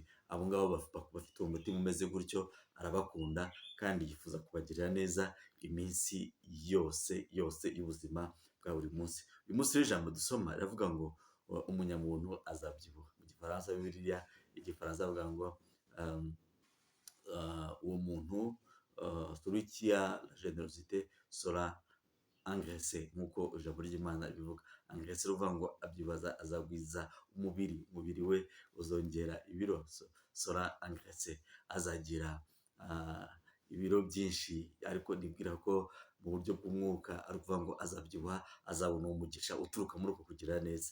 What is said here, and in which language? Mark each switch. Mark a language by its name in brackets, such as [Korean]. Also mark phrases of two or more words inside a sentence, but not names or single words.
[Kinyarwanda] Abo ngabo bafite uwo mutima umeze gutyo, arabakunda kandi yifuza kubagirira neza iminsi yose y'ubuzima bwa buri munsi. Uyu munsi rero ijambo dusoma riravuga ngo umunyamuntu azabyibuha. Mu gifaransa, Bibiliya igifaransa avuga ngo uwo muntu, [French] celui qui a la générosité sera engraissé, [Kinyarwanda] nk'uko ijambo ry'Imana ribivuga. Engraissé ruvuga ngo abyibaza, azagwiza umubiri we uzongera ibiro, [French] sera engraissé, [Kinyarwanda] azagira ibiro byinshi. Ariko nibwira ko mu buryo bw'umwuka ari ukuvuga ngo azabyibuha, azabona umugisha uturuka muri uko kugira neza.